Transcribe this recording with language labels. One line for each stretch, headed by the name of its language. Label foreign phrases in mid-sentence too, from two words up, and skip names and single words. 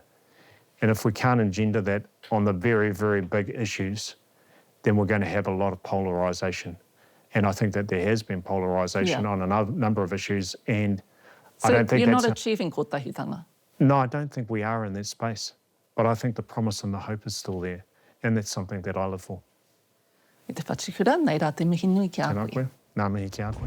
English: And if we can't engender that on the very, very big issues, then we're going to have a lot of polarisation. And I think that there has been polarisation on a number of issues, and so I don't think you're not achieving kotahitanga? No, I don't think we are in that space. But I think the promise and the hope is still there, and that's something that I live for.
Māori: I te whatiwhura, nei rā te mihi nui ki a koe. Tēnā koe, nā mihi ki a koe.